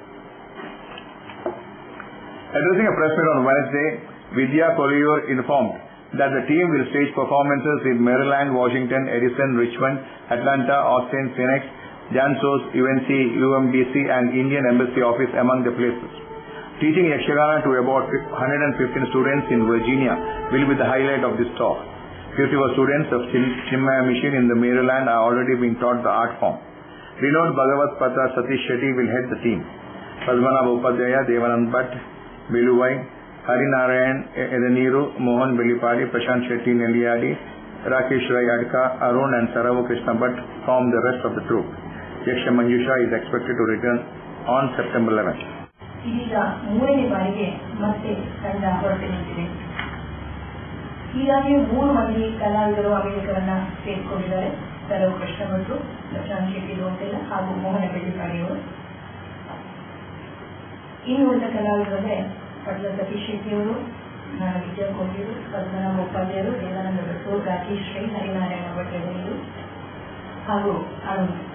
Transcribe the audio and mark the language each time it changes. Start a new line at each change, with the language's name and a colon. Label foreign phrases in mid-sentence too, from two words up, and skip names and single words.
English: Addressing a press meet on Wednesday, Vidya Kalayur informed that the team will stage performances in Maryland, Washington, Edison, Richmond, Atlanta, Austin, Phoenix, Jansos, UNC, UMBC and Indian Embassy Office among the places. Teaching Yakshagana to about 115 students in Virginia will be the highlight of this talk. 50 students of Chinmaya Mission in the Maryland are already being taught the art form. Renowned Bhagavat Patra Satish Shetty will head the team. Padmanabha Upadhyaya, Devanand Bhatt, Beluvai, Harinarayan Edaniru, Mohan Belipadi, Prashant Shetty Neliyadi, Rakesh Rai Adka, Arun and Saravu Krishna Bhatt form the rest of the troupe. Yaksha Manjusha is expected to return on September 11th.
Kannada: ಇದೀಗ 3ನೇ ಬಾರಿಗೆ ಮತ್ತೆ ತಂಡ ಹೊರಟು ನಿಂತಿದೆ. ಹೀಗಾಗಿ 3 ಮಂದಿ ಕಲಾವಿದರು ಅಮೆರಿಕವನ್ನ ಸೇರಿಕೊಂಡಿದ್ದಾರೆ. ಸರವು ಕೃಷ್ಣ ಭಟ್ರು, ಪ್ರಶಾಂತ್ ಶೆಟ್ಟಿ ಲೋಟೆಲ್ಲ ಹಾಗೂ ಮೋಹನ ಬೆಳ್ಳಿಪಾಡಿಯವರು. ಇನ್ನು ಉಳಿದ ಕಲಾವಿದರೇ ಪಟ್ಲ ಸತೀಶ್ ಶೆಟ್ಟಿಯವರು, ನಾನು ವಿಜಯ ಕೋಟಿಯವರು, ಪದ್ಮನಾಭ ಉಪಾಧ್ಯಾಯರು, ದೇವಾನಂದ ಭಟ್ರು, ರಾಕೇಶ್ ರೈ, ಹರಿನಾರಾಯಣ ಭಟ್ರು ಹಾಗೂ ಅರುಣ್.